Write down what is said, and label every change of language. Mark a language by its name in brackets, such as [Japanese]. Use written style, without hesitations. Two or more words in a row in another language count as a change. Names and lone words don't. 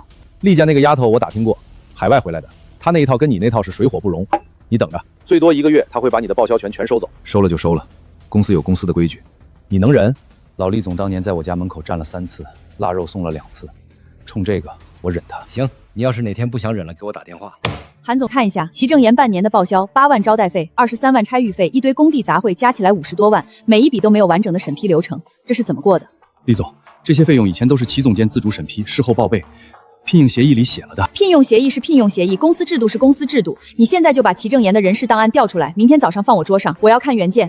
[Chinese] 厉家那個丫頭我打聽過，海外回來的，她那一套跟你那套是水火不容。你等着，最多1個月，她會把你的報銷權全收走。收了就收了，公司有公司的規矩，你能忍？老厲总當年在我家门口站了3次，臘肉送了2次，衝這個我忍他。行，你要是哪天不想忍了，給我打電話。韓總看一下，齊正言半年的報銷8萬招待費，23萬差預費，一堆工地雜燴，加起來50多萬，每一筆都沒有完整的審批流程，這是怎麼過的？厲總，這些費用以前都是齊總監自主審批，事後報備，聘用協議裡寫了的。聘用協議是聘用協議，公司制度是公司制度。你現在就把齊正言的人事檔案調出來，明天早上放我桌上，我要看原件。